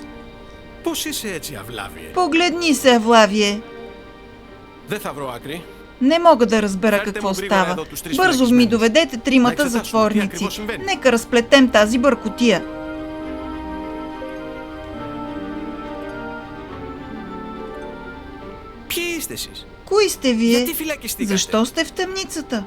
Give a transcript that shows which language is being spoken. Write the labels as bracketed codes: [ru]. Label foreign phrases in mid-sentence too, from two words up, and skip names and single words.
[el] Πώς είσαι έτσι, Αυλάβιε? [bg] Погледни се, Авлавие. [el] Δεν θα βρω άκρη. [bg] Не мога да разбера какво става. Бързо ми доведете тримата затворници. Нека разплетем тази бъркотия. Кои сте вие? Защо сте в тъмницата?